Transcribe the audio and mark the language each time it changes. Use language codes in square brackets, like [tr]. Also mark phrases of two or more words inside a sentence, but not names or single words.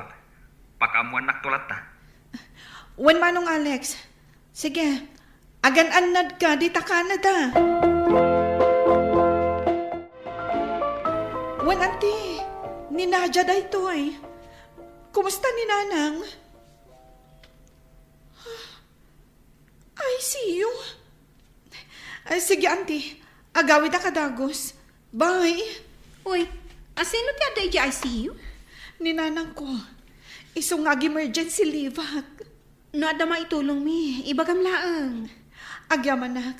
[ilo] Pakamuan naktulat ta. Wen, Manong Alex. Sige, agan-anad ka dita Canada. Wen, auntie. Ni Nadia da ito Kumusta ni Nanang? [en] I see you. [ilo] Ay, sige, auntie. Agawid na kadagos. Bye. Uy, asino ti ada iti ICU? Ni Nanang ko. Isong emergency leave. No, ada maitulong mi. Ibagam laang. Agyamanak.